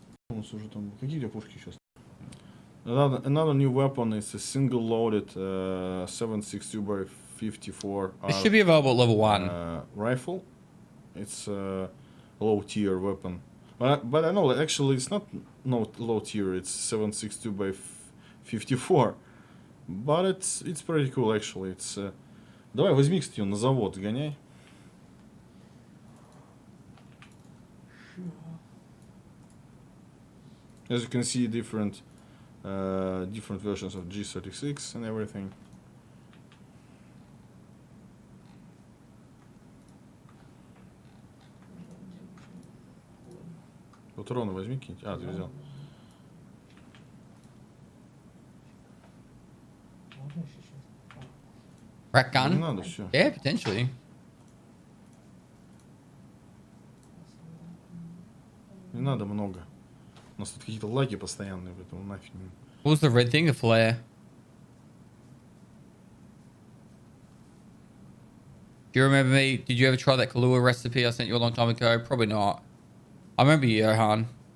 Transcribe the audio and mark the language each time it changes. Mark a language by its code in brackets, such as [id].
[ru] У нас уже там какие у тебя пушки сейчас? [en] Another new weapon is a single loaded 7.62 by 54 This should be available at level 1. rifle. It's a low tier weapon. But I know actually it's not low tier, it's 7.62 by 54. But it's pretty cool actually. [ru] It's давай возьми, кстати, на завод сгоняй. [en] As you can see, different versions of G36 and everything. [ru] Патроны возьми какие-нибудь. А, ты взял. Можно еще сейчас? [en] Rack [ru] Не [en] gun? [ru] надо, все. [en] Yeah, potentially. [ru] Не надо много. У нас тут какие-то лаги постоянные, поэтому нафиг. [en] What was the red thing? A flare. Do you remember me? Did you ever try that Kahlua recipe I sent you a long time ago? Probably not. I remember you, Johan.